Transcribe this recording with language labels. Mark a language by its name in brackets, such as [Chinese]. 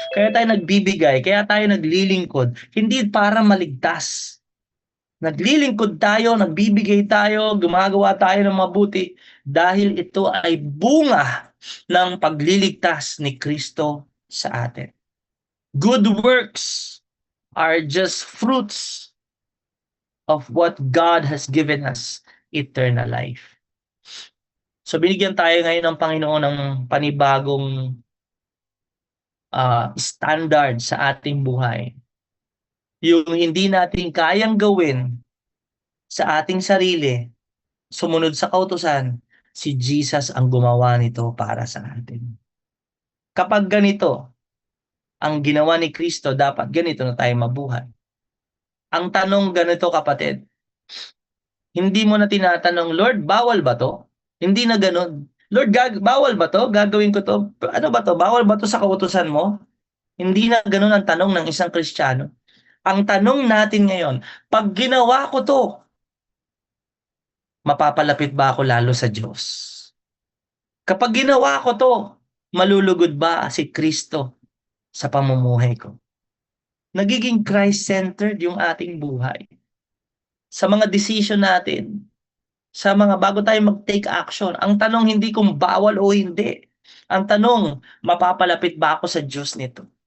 [Filipino] Kaya tayo nagbibigay. Kaya tayo naglilingkod. Hindi para maligtas. Naglilingkod tayo, nagbibigay tayo, gumagawa tayo ng mabuti dahil ito ay bunga ng pagliligtas ni Kristo sa atin. [English] Good works are just fruits of what God has given us, eternal life. [Filipino] So binigyan tayo ngayon ng Panginoon ng panibagong standard sa ating buhay. Yung hindi natin kayang gawin sa ating sarili, sumunod sa kautusan, si Jesus ang gumawa nito para sa atin. Kapag ganito, ang ginawa ni Kristo, dapat ganito na tayo mabuhay. Ang tanong ganito kapatid, Hindi mo na tinatanong, Lord, bawal ba to? Hindi na ganun. Lord, bawal ba to? Gagawin ko to? Ano ba to? Bawal ba to sa kautusan mo? Hindi na ganun ang tanong ng isang Kristiyano. Ang tanong natin ngayon, pag ginawa ko to, mapapalapit ba ako lalo sa Diyos? Kapag ginawa ko to, malulugod ba si Kristo sa pamumuhay ko? Nagiging Christ-centered yung ating buhay. Sa mga decision natin, sa mga bago tayo mag-take action, ang tanong hindi kung bawal o hindi. Ang tanong, mapapalapit ba ako sa Diyos nito?